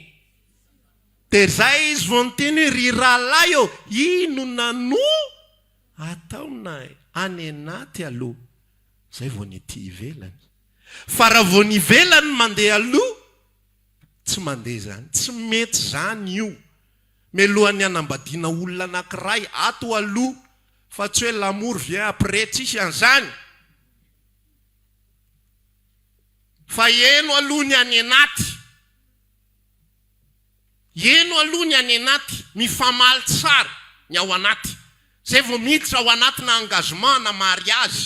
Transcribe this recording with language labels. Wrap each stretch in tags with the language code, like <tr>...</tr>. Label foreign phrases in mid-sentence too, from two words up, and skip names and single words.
<mg>Dia zay izy vao niteny hoe ry rahalahy eo, inona no ataonay any anaty aloha. Zay vao nity ivelany. Fa raha vao nivelany mandeha aloha, tsy mandeha zany, tsy mety zany io. Melohan'ny anambadiana olona anankiray ato aloha, fa tsy hoe</mg> <fr>l'amour vient après,</fr> <mg>tsisy an'izany. Fa eno aloha ny any anaty. Eno aloha ny any anaty, mifamaly tsara ny ao anaty. Zay vao miditra ao anaty na engagement na mariage.</mg>